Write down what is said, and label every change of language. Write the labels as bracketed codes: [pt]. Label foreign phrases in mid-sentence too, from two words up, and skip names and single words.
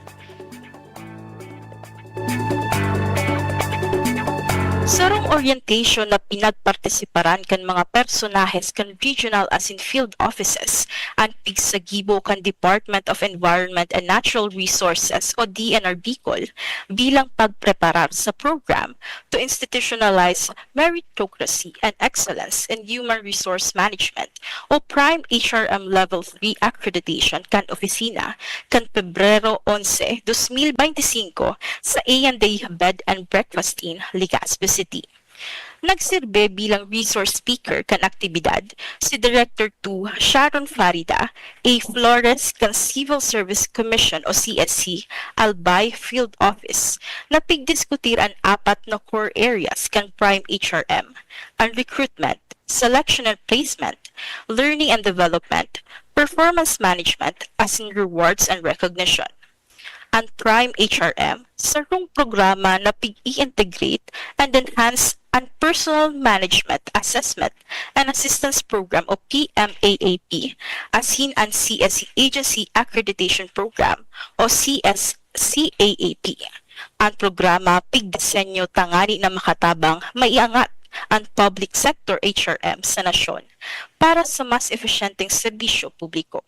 [bik] Sarong orientation na pinagpartisiparan kan mga personahes kan regional asin field offices ang pigsagibo kan Department of Environment and Natural Resources o DNR Bicol bilang pagpreparar sa program to institutionalize meritocracy and excellence in human resource management o Prime HRM Level 3 accreditation kan opisina kan Pebrero 11, 2025 sa A&D Bed and Breakfast Inn, Legazpi City. Nagsirbe bilang resource speaker kan aktibidad si Director 2 Sharon Farida, A. Flores kan Civil Service Commission o CSC, Albay Field Office, na pigdiskutir ang apat na [en] core areas [bik] kan Prime HRM, ang [en] recruitment, selection and placement, learning and development, performance management, as in rewards and recognition. [bik] Ang Prime HRM, sarong programa na pig-i-integrate [en] and enhance [bik] ang Personal Management Assessment and Assistance Program o PMAAP, asin ang CSC Agency Accreditation Program o CSCAAP. Ang programa pigdisenyo tangani na makatabang maiangat ang [en] public sector HRM [bik] sa nasyon para sa mas eficienteng serbisyo publiko.